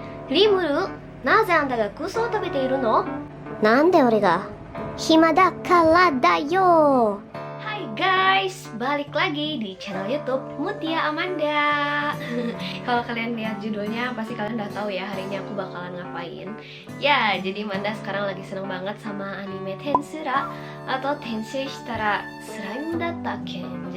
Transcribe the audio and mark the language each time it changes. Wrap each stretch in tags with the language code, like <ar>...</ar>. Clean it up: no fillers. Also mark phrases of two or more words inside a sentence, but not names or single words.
<ja>リムル、なぜあんたがクソを食べているの？なんで俺が暇だからだよ。</ja> <id>Hai guys, balik lagi di channel YouTube Mutia Amanda. Kalau kalian lihat judulnya pasti kalian udah tahu ya hari ini aku bakalan ngapain. Ya, jadi Amanda sekarang lagi seneng banget sama anime Tensura atau Tensei Shitara Slime Dattaken.</id>